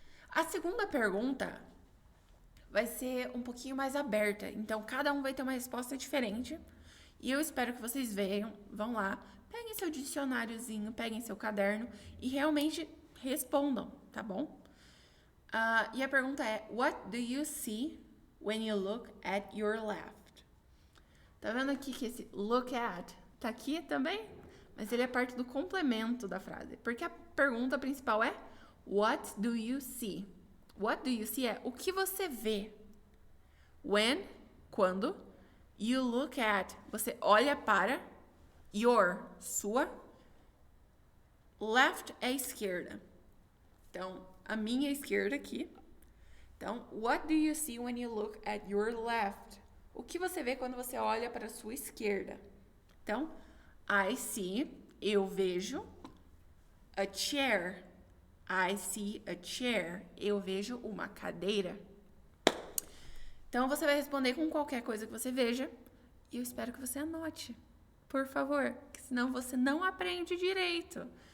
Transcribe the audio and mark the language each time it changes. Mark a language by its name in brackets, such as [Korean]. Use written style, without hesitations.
[Portuguese] A segunda pergunta vai ser um pouquinho mais aberta, então cada um vai ter uma resposta diferente. E eu espero que vocês vão lá, peguem seu dicionáriozinho, peguem seu caderno e realmente respondam, tá bom? E a pergunta é: [English] what do you see when you look at your left? [Portuguese] Tá vendo aqui que esse look at tá aqui também? Mas ele é parte do complemento da frase, porque a pergunta principal é [English] what do you see? What do you see [Portuguese] é o que você vê. When, quando, you look at, você olha para your, sua, left é esquerda. Então, a minha esquerda aqui. [English] Então, what do you see when you look at your left? [Portuguese] O que você vê quando você olha para a sua esquerda? Então, I see, eu vejo, a chair. [English] I see a chair, [Portuguese] eu vejo uma cadeira. Então, você vai responder com qualquer coisa que você veja. E eu espero que você anote, por favor, que senão você não aprende direito.